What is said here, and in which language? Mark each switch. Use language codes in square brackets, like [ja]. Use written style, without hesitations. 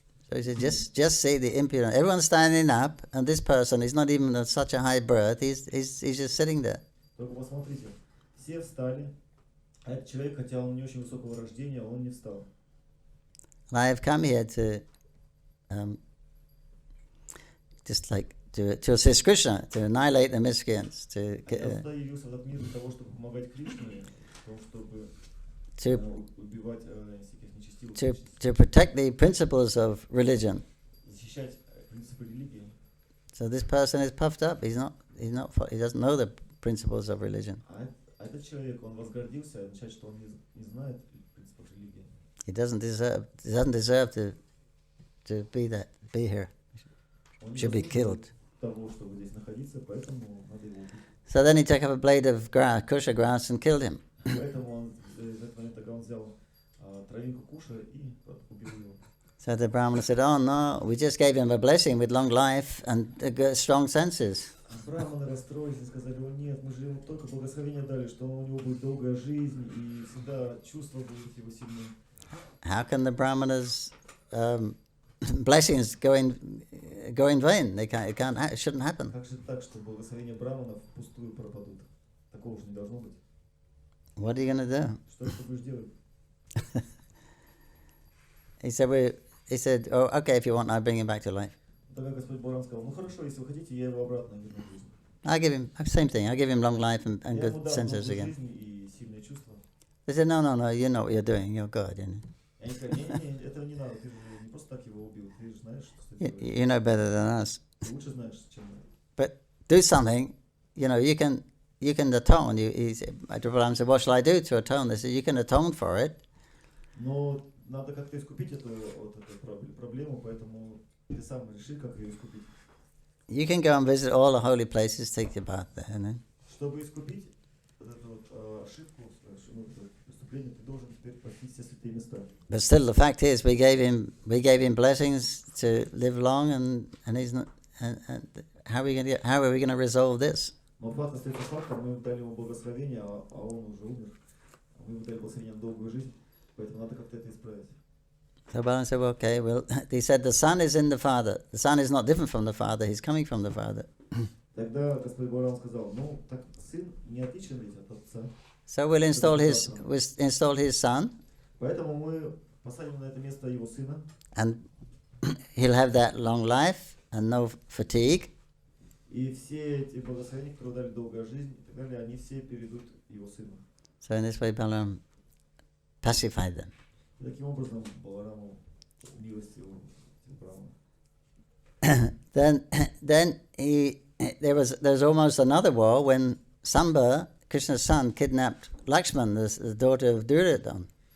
[en] So he said, just see the impudence. Everyone's standing up, and this person is not even of such a high birth. He's just sitting there. [ru] Только посмотрите, все встали, а этот человек, хотя он не очень высокого рождения, он не встал. [en] And I have come here just like to assist Krishna, to annihilate the miscreants, [ru] Я сюда явился в этот мир для того, чтобы помогать Кришне, в том, чтобы убивать всяких нечестивых, [en] to protect the principles of religion. [ru] защищать принципы религии. [en] So this person is puffed up. He doesn't know the principles of religion. [ru] А этот человек, он возгордился, означает, что он не знает принципов религии. [en] He doesn't deserve to be here. [ru] Он [en] Should be killed. [ru] того, чтобы здесь находиться, поэтому надо его убить. [en] So then he took up a blade of kusha grass and killed him. [ru] Поэтому он в этот момент он взял травинку куша и убил его. [en] So the Brahmana said, "Oh no, we just gave him a blessing with long life and strong senses." [ru] Брахманы расстроились и сказали: "О нет, мы же ему только благословение дали, что у него будет долгая жизнь и всегда чувства будут его сильны." [en] How can the Brahmanas' blessings go in vain? It shouldn't happen. [ru] Как же так, что благословения брахманов впустую пропадут? Такого же не должно быть. [en] What are you going to do? [ru] Что ты будешь делать? [en] He said, "Oh, okay, if you want, I'll bring him back to life." [ru] Тогда Господь Бог сказал: "Ну хорошо, если вы хотите, я его обратно верну в жизнь." [en] I give him same thing. I give him long life and [ru] Я ему [en] good [ru] дам [en] senses [ru] долгую [en] again. [ru] жизнь и сильные чувства. [en] They said, no, you know what you're doing. You're good. You know, [ru] Они сказали: "Не, этого не надо, ты же не просто так его убил, ты же знаешь, что ты делаешь. [en] you know better than us. [ru] Ты лучше знаешь, чем мы." [en] But do something. You know, you can atone. Prabhupada said, "What shall I do to atone?" They said, "You can atone for it." [ru] Но надо как-то искупить эту проблему, поэтому ты сам реши, как ее искупить. [en] You can go and visit all the holy places, take your bath there. You know? [ru] Чтобы искупить эту ошибку, преступление, ты должен теперь посетить все святые места. [en] But still, the fact is, we gave him blessings to live long, and he's not. And how are we going to resolve this? [ru] Но факт остается фактом, мы ему дали ему благословение, а он уже умер. Мы ему дали благословение на долгую жизнь, поэтому надо как-то это исправить. [en] So Balaram said, well, okay, he said the son is in the father. The son is not different from the father, he's coming from the father. [ru] Тогда Господь Бог сказал: "Ну, так сын не отличен ведь от отца." [en] So we'll install his son, [ru] Поэтому мы посадим на это место его сына, [en] and he'll have that long life and no fatigue. [ru] и все эти благословения, которые дали долгая жизнь и так далее, они все перейдут его сыну. [en] So in this way, Balaram pacified them. [ru] И таким образом Балараму милостивым Брахману. [en] Then there was almost another war when Samba, Krishna's son, kidnapped Lakshman, the daughter of Duryodhana.